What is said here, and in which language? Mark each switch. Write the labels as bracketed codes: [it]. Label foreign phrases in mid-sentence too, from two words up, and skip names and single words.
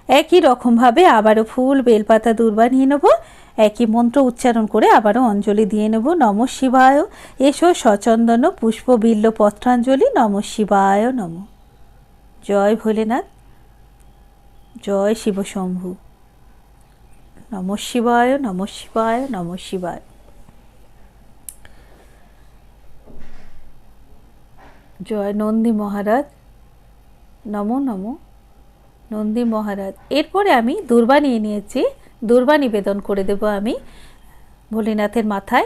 [bn] একই রকমভাবে আবারও ফুল বেলপাতা দূর্বা নিয়ে নেব, একই মন্ত্র উচ্চারণ করে আবারও অঞ্জলি দিয়ে নেব। [sa] নমঃ শিবায়। এসো সচন্দন পুষ্প বিল্ল পত্রাঞ্জলি। নমঃ শিবায় নম। [bn] জয় ভোলেনাথ, জয় শিব শম্ভু। [sa] নমঃ শিবায়, নমঃ শিবায়, নমঃ শিবায়। [bn] জয় নন্দী মহারাজ, নমো নমো নন্দী মহারাজ। এরপরে আমি দূর্বা নিয়ে নিয়েছি, দূর্বা নিবেদন করে দেব আমি ভোলেনাথের মাথায়।